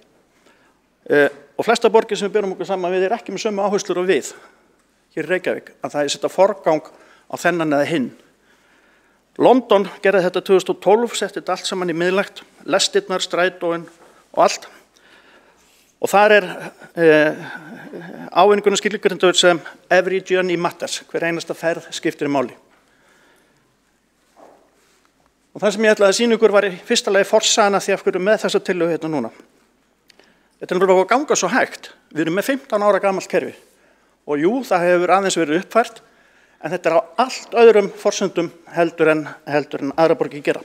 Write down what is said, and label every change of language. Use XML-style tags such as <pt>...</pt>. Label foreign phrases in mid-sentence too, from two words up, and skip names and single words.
<is>Og flesta borgir sem við berum okkur saman við ekki með sömu áherslur og við hér í Reykjavík, að það setja forgang á þennan eða hinn. London gerði þetta 2012, setti þetta allt saman í miðlægt, lestirnar, strætóin og allt. Og þar ávinninguna skilgreindar sem</is> <en>every journey matters,</en> <is>hver einasta ferð skiptir máli. Og það sem ég ætlaði að sýna ykkur var í fyrsta lagi forsagan því af hverju með þessa tillögu hérna núna. Þetta er náttúrulega að ganga svo hægt. Við erum með 15 ára gamalt kerfi og jú, það hefur aðeins verið uppfært, en þetta er á allt öðrum forsendum heldur en aðra borgir gera.</is>